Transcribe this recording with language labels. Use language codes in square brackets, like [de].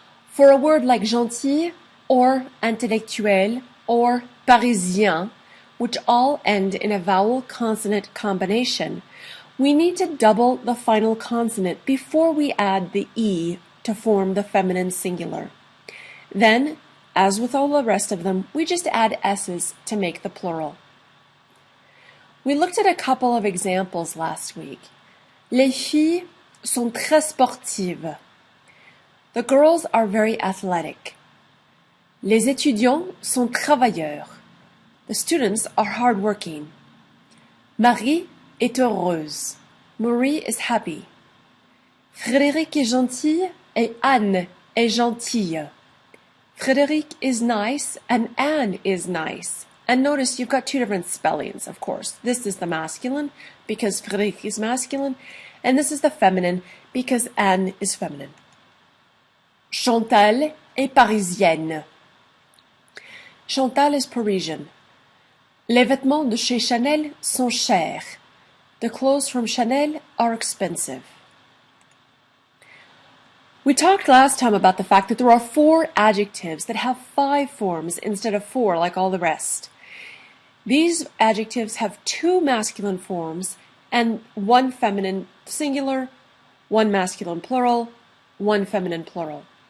[en] For a word like gentil, or intellectuel, or parisien, which all end in a vowel-consonant combination, we need to double the final consonant before we add the E to form the feminine singular. Then, as with all the rest of them, we just add S's to make the plural. We looked at a couple of examples last week. [fr] Les filles sont très sportives. [en] The girls are very athletic. [fr] Les étudiants sont travailleurs. [en] The students are hardworking. [fr] Marie est heureuse. [en] Marie is happy. [fr] Frédéric est gentil et Anne est gentille. [en] Frédéric is nice and Anne is nice. And notice you've got 2 different spellings, of course. This is the masculine because Frédéric is masculine, and this is the feminine because Anne is feminine. [fr] Chantal est parisienne. [en] Chantal is Parisian. [fr] Les vêtements de chez Chanel sont chers. [en] The clothes from Chanel are expensive. We talked last time about the fact that there are 4 adjectives that have 5 forms instead of 4 like all the rest. These adjectives have 2 masculine forms and 1 feminine singular, 1 masculine plural, 1 feminine plural.